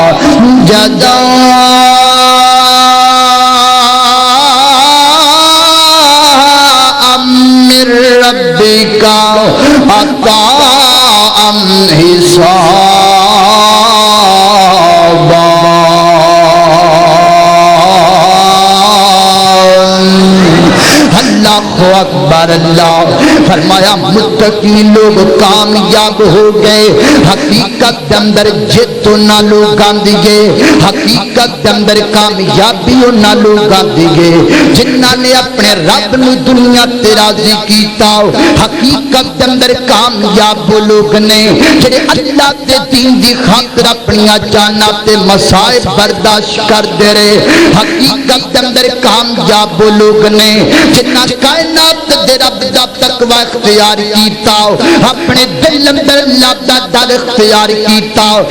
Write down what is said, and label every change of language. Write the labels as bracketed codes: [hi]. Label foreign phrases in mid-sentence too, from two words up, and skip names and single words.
[ar] جزاء من ربك عطاء حسابا [pa] اللہ اکبر اللہ فرمایا متقی لوگ کامیاب ہو گئے حقیقت دے اندر جت نہ لوگاں دیے حقیقت دے اندر کامیابی نہ لوگاں دیے جنہاں نے اپنے رب نو دنیا تے راضی کیتا حقیقت دے اندر کامیاب لوگ نے جڑے اللہ دے دین دی خاطر اپنی جاناں تے مصائب برداشت کردے رہے حقیقت دے اندر کامیاب لوگ نے جنہاں کائنات دے رب دا تقوی اختیار کیتا اپنے دل اندر اللہ دا ڈر اختیار کیتا